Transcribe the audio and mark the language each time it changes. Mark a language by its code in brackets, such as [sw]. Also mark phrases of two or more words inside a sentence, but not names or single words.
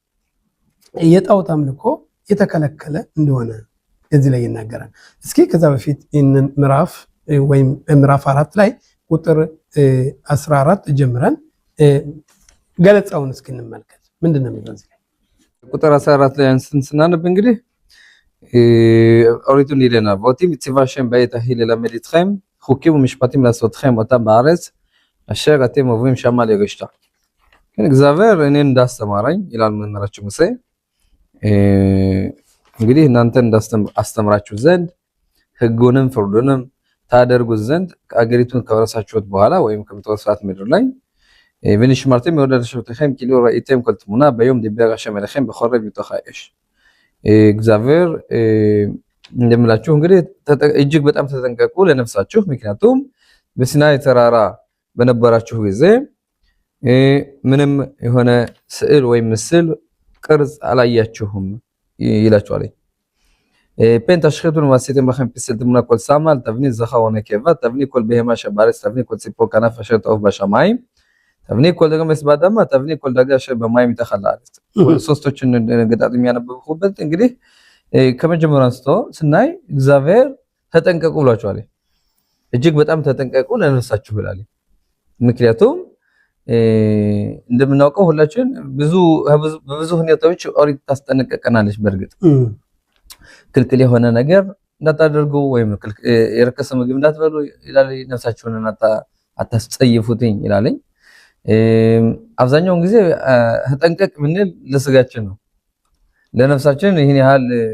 [am] የጣዖት አምልኮ የተከለከለ እንደሆነ እዚህ ላይ ይናገራል። እስኪ ከዛ በፊት ይህንን ምዕራፍ ወይም ምዕራፍ 4 ላይ ቁጥር 14 ጀምረን ገለጻውን እስኪ እንመልከት። ምንድነው የሚለው እዚህ ላይ ቁጥር 14 ላይ ስናነብ እንግዲህ ኦሪቱን ይለናል [he] ቮቲም ציווה בעת ההיא ללמד אתכם חוקים ומשפטים לעשותכם אותם בארץ אשר אתם עוברים שמה לרשתה. כן, [am] እግዚአብሔር እኔን እንዳስተማረኝ ይላል መምህራችን ሙሴ እንግዲህ እናንተን እንዳስተምራችሁ ዘንድ ሕጉንም ፍርዱንም ታደርጉት ዘንድ አገሪቱን ከወረሳችሁት በኋላ ወይም ከምትወርሷት ምድር ላይ [he] ונשמרתם מאוד לנפשותיכם כאילו ראיתם כל תמונה ביום דיבר השם אליכם בחורב מתוך האש. [am] እግዚአብሔር እንደምላችሁ እንግዲህ እጅግ በጣም ተጠንቀቁ ለነፍሳችሁ ምክንያቱም በሲናይ ተራራ በነበራችሁ ጊዜ ምንም የሆነ ስዕል ወይም ምስል ቅርጽ አላያችሁም ይላችኋል። [he] פן תשחיתו ועשיתם לכם פסל תמונה כל סמל, תבנית זכר ונקבה, תבנית כל בהמה שבארץ, תבנית כל ציפור כנף אשר תעוף בשמיים, תבנית כל דגמס באדמה, תבנית כל דגה אשר במים מתחת לארץ. [am] ሶስቶችን ገጣጥም ያነበብኩበት እንግዲህ ከመጀመሪያው አንስቶ ስናይ እግዚአብሔር ተጠንቀቁ ብሏቸዋል። እጅግ በጣም ተጠንቀቁ ለነፍሳችሁ ይላል። ምክንያቱም እንደምናውቀው ሁላችን በብዙ ሁኔታዎች ኦሪት ታስጠነቅቀናለች። በእርግጥ ክልክል የሆነ ነገር እንዳታደርጉ ወይም የረከሰ ምግብ እንዳትበሉ ይላል። ነፍሳችሁን አታስጸይፉትኝ ይላል። አብዛኛውን ጊዜ ተጠንቀቅ ምንል ለስጋችን ነው። ለነፍሳችን ይህን ያህል